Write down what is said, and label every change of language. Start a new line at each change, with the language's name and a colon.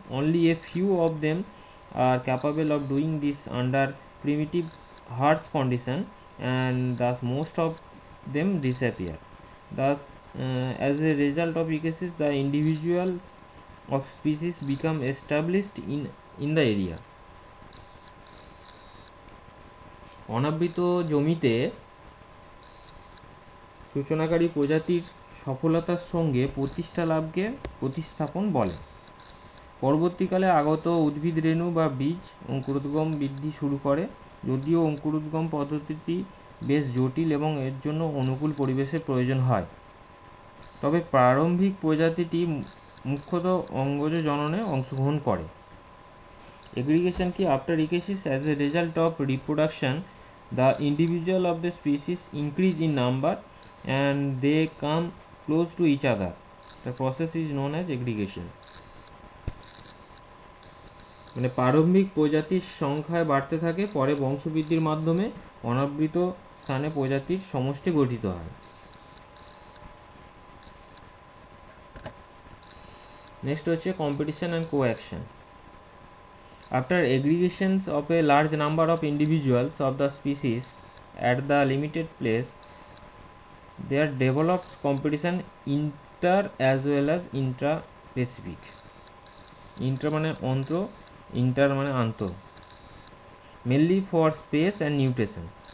English: Only a few of them are capable of doing this under primitive harsh condition, and thus most of them disappear. Thus, as a result of ecosis, the individuals of species become established in the area.
Bangla: অনাবৃত জমিতে সূচনাকারী প্রজাতির সফলতার সঙ্গে প্রতিষ্ঠা লাভকে প্রতিস্থাপন বলে। পরবর্তীকালে আগত উদ্ভিদ রেণু বা বীজ অঙ্কুরোদ্গম বৃদ্ধি শুরু করে। যদিও অঙ্কুরোদ্গম পদ্ধতিটি বেশ জটিল এবং এর জন্য অনুকূল পরিবেশের প্রয়োজন হয়। তবে প্রারম্ভিক প্রজাতিটি মুখ্যত অঙ্গজ জননে অংশগ্রহণ করে। এগ্রিগেশন কি?
English: After ecesis, as a result of reproduction, the individual of the species increase in number and they come close to each other. The process is known as aggregation.
Bangla: মানে প্রারম্ভিক প্রজাতির সংখ্যায় বাড়তে থাকে, পরে বংশবৃদ্ধির মাধ্যমে অনাবৃত স্থানে প্রজাতির সমষ্টি গঠিত হয়।
English: Next হচ্ছে competition and coaction. After aggregations of a large number of individuals of the species at the limited place, there develops competition inter as well as intra-specific. Inter
Bangla: মানে অন্তর,
English: inter
Bangla: মানে আন্তর,
English: mainly for space and nutrition.